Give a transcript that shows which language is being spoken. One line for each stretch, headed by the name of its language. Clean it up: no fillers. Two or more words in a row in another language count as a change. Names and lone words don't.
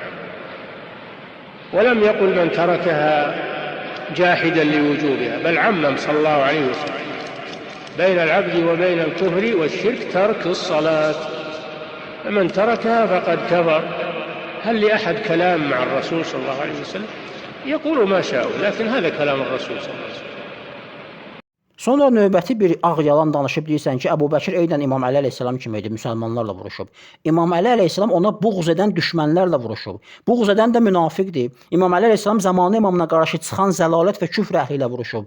Arabic: ولم يقل من تركها جاحدا لوجوبها بل عمم صلى الله عليه وسلم بين العبد وبين الكفر والشرك ترك الصلاة. فمن تركها فقد كفر. هل لأحد كلام مع الرسول صلى الله عليه وسلم؟ يقول ما شاءوا لكن هذا كلام الرسول صلى الله عليه وسلم.
Azerbaijani: Sonra növbəti bir ağ yalan danışıb deyirsən ki, Əbu Bəkir eynən İmam Əli əleyhissalam kimi idi, müsəlmanlarla vuruşub. İmam Əli əleyhissalam ona buğz edən düşmənlərlə vuruşub. Buğz edən də münafiqdir. İmam Əli əleyhissalam zamanı imamına qarşı çıxan zəlalət və küfr əhli ilə vuruşub.